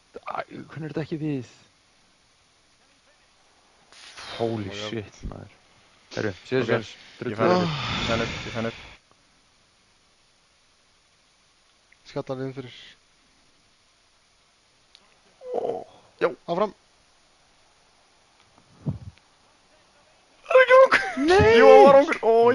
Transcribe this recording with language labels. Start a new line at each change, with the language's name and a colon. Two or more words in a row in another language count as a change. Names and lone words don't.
Icelandic: Hvernig er þetta ekki við?
English: Holy my God. shit,
Icelandic: maður. Herru, síðan
English: Ok,
Icelandic: séns. Ég fann upp, ég fann upp. Skallar inn fyrir. Já. Áfram. Það er ekki rangur. Nei. Jú, það var rangur. Ói,